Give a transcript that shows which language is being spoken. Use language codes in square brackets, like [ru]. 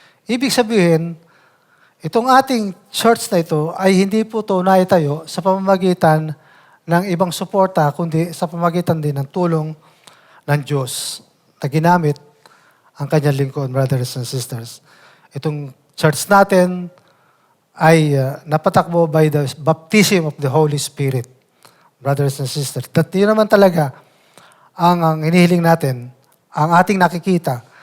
[tl] Ibig sabihin, itong ating church na ito ay hindi po ito naitayo sa pamamagitan ng ibang suporta, kundi sa pamamagitan din ng tulong ng Diyos na ginamit ang kanyang lingkod, [en] brothers and sisters. [tl] Itong church natin ay napatakbo [en] by the baptism of the Holy Spirit, brothers and sisters. [tl] At yun naman talaga ang hinihiling natin, ang ating nakikita.